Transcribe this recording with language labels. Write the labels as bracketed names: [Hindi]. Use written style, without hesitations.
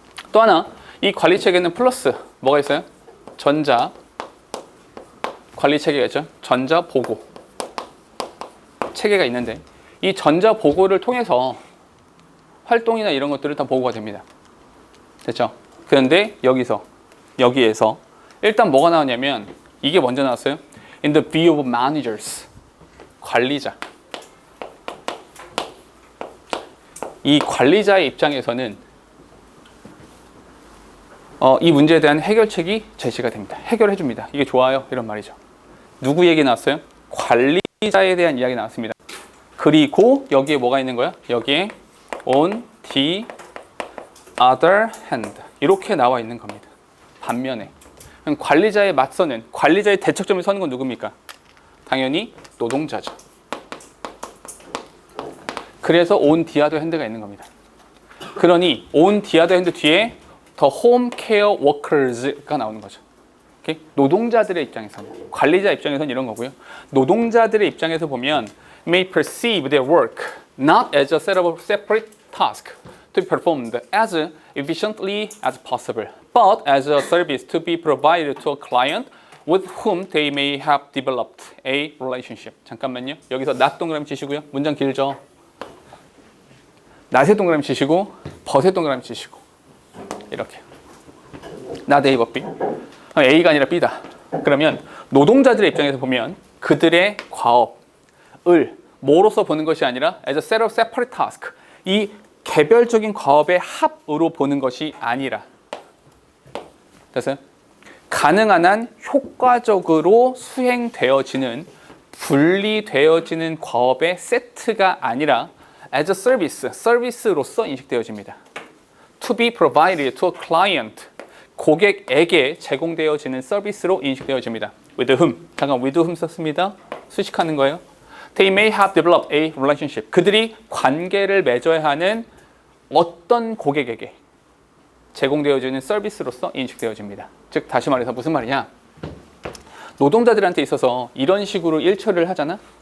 [Korean] 또 하나, 이 관리체계는 플러스 뭐가 있어요? 전자 관리체계가 있죠. 전자 보고 체계가 있는데, 이 전자 보고를 통해서 활동이나 이런 것들을 다 보고가 됩니다. 됐죠? 그런데 여기에서 일단 뭐가 나오냐면 이게 먼저 나왔어요. [English] In the view of managers, [Korean] 관리자. 이 관리자의 입장에서는 이 문제에 대한 해결책이 제시가 됩니다. 해결해 줍니다. 이게 좋아요, 이런 말이죠. 누구 얘기 나왔어요? 관리자에 대한 이야기 나왔습니다. 그리고 여기에 뭐가 있는 거야? 여기에 [English] on the other hand, [Korean] 이렇게 나와 있는 겁니다. 반면에 관리자의 대척점에 서는 건 누굽니까? 당연히 노동자죠. 그래서 [English] on the other hand [Korean] 가 있는 겁니다. 그러니 [English] on the other hand [Korean] 뒤에 [English] the home care workers가 나오는 거죠. [Korean] 오케이? 노동자들의 입장에서는, 관리자 입장에서는 이런 거고요. 노동자들의 입장에서 보면 [English] may perceive their work not as a set of separate tasks to be performed as efficiently as possible, but as a service to be provided to a client with whom they may have developed a relationship. [Korean] 잠깐만요. 여기서 not 동그라미 치시고요. 문장 길죠? not에 동그라미 치시고 but에 동그라미 치시고 이렇게. not A but B. A가 아니라 B다. 그러면 노동자들의 입장에서 보면 그들의 과업을 뭐로서 보는 것이 아니라 [English] as a set of separate task. [Korean] 이 개별적인 과업의 합으로 보는 것이 아니라. 됐어요? 가능한 한 효과적으로 수행되어지는 분리되어지는 과업의 세트가 아니라 [English] as a service, [Korean] 서비스로서 인식되어집니다. [English] To be provided to a client, [Korean] 고객에게 제공되어지는 서비스로 인식되어집니다. [English] With whom, [Korean] 잠깐 [English] with whom [Korean] 썼습니다. 수식하는 거예요. [English] They may have developed a relationship. [Korean] 그들이 관계를 맺어야 하는 어떤 고객에게 제공되어지는 서비스로서 인식되어집니다. 즉 다시 말해서 무슨 말이냐? 노동자들한테 있어서 이런 식으로 일처리를 하잖아?